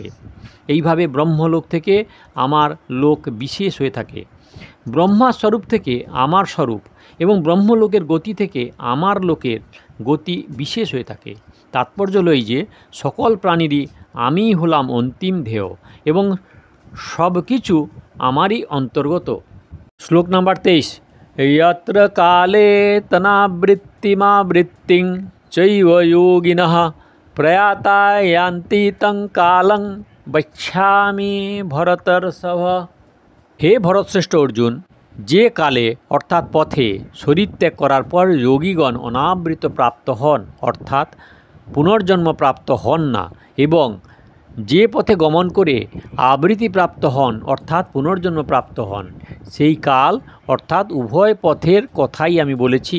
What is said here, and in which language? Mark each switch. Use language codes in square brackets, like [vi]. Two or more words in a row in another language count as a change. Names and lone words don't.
[bn] এইভাবে ব্রহ্মলোক থেকে আমার লোক বিশেষ হয়ে থাকে, ব্রহ্মার স্বরূপ থেকে আমার স্বরূপ এবং ব্রহ্মলোকের গতি থেকে আমার লোকের গতি বিশেষ হয়ে থাকে। তাৎপর্য হল এই যে সকল প্রাণীরই আমিই হলাম অন্তিম ধ্যেয় এবং সব কিছু আমারই অন্তর্গত। শ্লোক নাম্বার 23। [sa] यत्र काले तनावृत्तिमावृत्तिं चैव योगिनः प्रयाता यान्ति तं कालं बच्छामि भरतर्षभ। [bn] হে ভরতশ্রেষ্ঠ অর্জুন, যে কালে অর্থাৎ পথে শরীর ত্যাগ করার পর যোগীগণ অনাবৃত প্রাপ্ত হন, অর্থাৎ পুনর্জন্ম প্রাপ্ত হন না, এবং যে পথে গমন করে আবৃত্তি প্রাপ্ত হন অর্থাৎ পুনর্জন্ম প্রাপ্ত হন, সেই কাল অর্থাৎ উভয় পথের কথাই আমি বলেছি।